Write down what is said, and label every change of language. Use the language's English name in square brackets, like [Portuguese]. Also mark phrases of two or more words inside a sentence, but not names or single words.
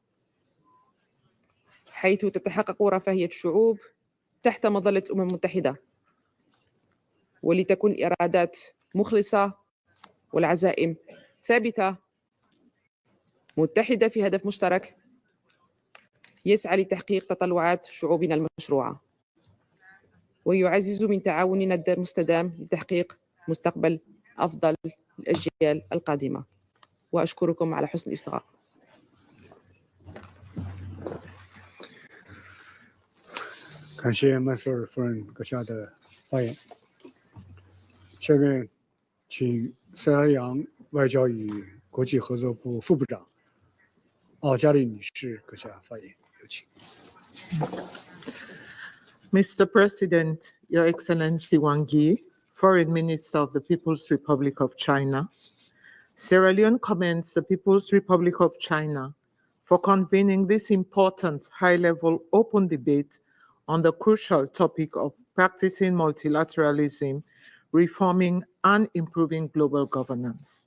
[Arabic] حيث تتحقق رفاهية الشعوب تحت مظلة الأمم المتحدة، ولتكون الإرادات مخلصة والعزائم ثابتة متحدة في هدف مشترك يسعى لتحقيق تطلعات شعوبنا المشروعة، ويعزز من تعاوننا المستدام لتحقيق مستقبل أفضل للأجيال القادمة. وأشكركم على حسن الاستماع. [Chinese] 感谢麦瑟尔夫人阁下的发言。下面请塞尔维亚外交与国际合作部副部长奥加丽女士阁下发言，有请。 [English] Mr. President, Your Excellency Wang Yi, Foreign Minister of the People's Republic of China, Sierra Leone commends the People's Republic of China for convening this important high-level open debate on the crucial topic of practicing multilateralism, reforming and improving global governance.